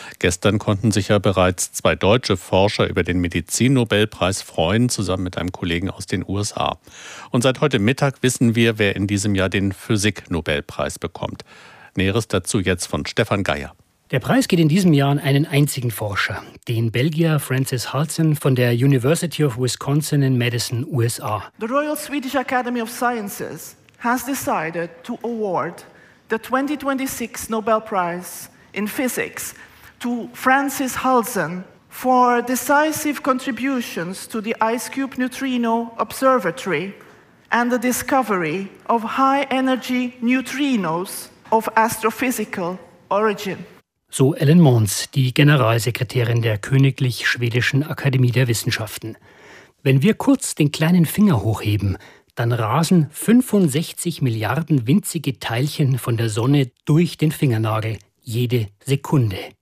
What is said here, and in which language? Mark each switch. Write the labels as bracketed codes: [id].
[de] Gestern konnten sich ja bereits zwei deutsche Forscher über den Medizin-Nobelpreis freuen, zusammen mit einem Kollegen aus den USA. Und seit heute Mittag wissen wir, wer in diesem Jahr den Physik-Nobelpreis bekommt. Näheres dazu jetzt von Stefan Geier. Der Preis geht in diesem Jahr an einen einzigen Forscher, den Belgier Francis Hudson von der University of Wisconsin in Madison, USA. [en] The Royal Swedish Academy of Sciences has decided to award the 2026 Nobel Prize in Physics to Francis Hudson for decisive contributions to the Ice Cube Neutrino Observatory and the discovery of high-energy neutrinos of astrophysical origin. [de] So Ellen Måns, die Generalsekretärin der Königlich Schwedischen Akademie der Wissenschaften. Wenn wir kurz den kleinen Finger hochheben, dann rasen 65 Milliarden winzige Teilchen von der Sonne durch den Fingernagel, jede Sekunde.